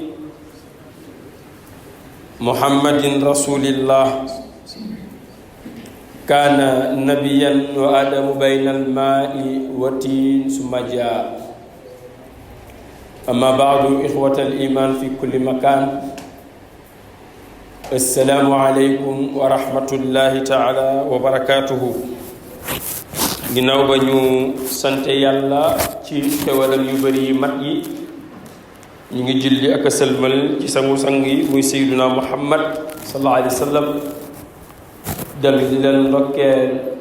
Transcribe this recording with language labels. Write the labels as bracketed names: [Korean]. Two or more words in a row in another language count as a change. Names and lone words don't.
[Arabic] محمد رسول الله كان نبيا وآدم بين الماء والتين ثم جاء أما بعد إخوة الإيمان في كل مكان السلام عليكم ورحمة الله تعالى وبركاته [Wolof] ginnaaw ba ñu sant yàlla ci xewalam yu bari yi mat yi ñu ngi julli ak sëlmal ci sangu-sang yi muy sayyiduna Muhammad [Arabic] صلى الله عليه وسلم [Wolof] dellu di leen ndokkeel